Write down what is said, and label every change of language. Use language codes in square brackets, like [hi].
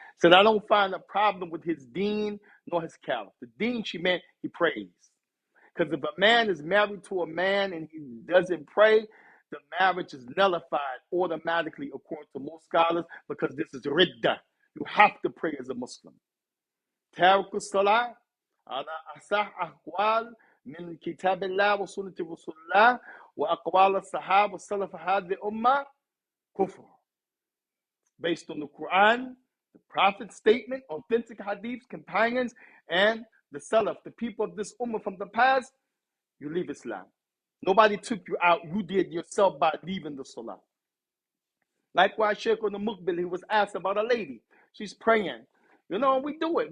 [en] Said, "I don't find a problem with his deen nor his character." Deen, she meant he prays. Because if a man is married to a man and he doesn't pray, the marriage is nullified automatically, according to most scholars, because this is ridda. You have to pray as a Muslim. [ar] تارك الصلاة على أصح أقوال من كتاب الله وسنة رسول الله وأقوال الصحابة والسلف هذه الأمة كفر. [en] Based on the Quran, the Prophet's statement, authentic hadiths, companions, and the Salaf, the people of this ummah from the past, you leave Islam. Nobody took you out. You did yourself by leaving the Salah. Likewise, Shaikh on the Mukbil, he was asked about a lady. She's praying. We do it.